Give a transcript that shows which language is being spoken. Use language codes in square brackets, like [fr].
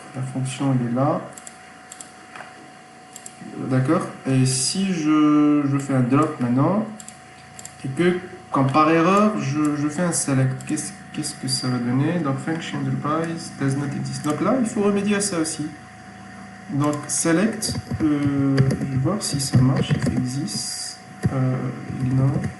[fr] La fonction elle est là. D'accord? Et si je fais un drop maintenant, et que quand par erreur je fais un select, qu'est-ce que ça va donner? Donc [en] function device does not exist. [fr] Donc là, il faut remédier à ça aussi. Donc select, je vais voir si ça marche, if existe. Ignore.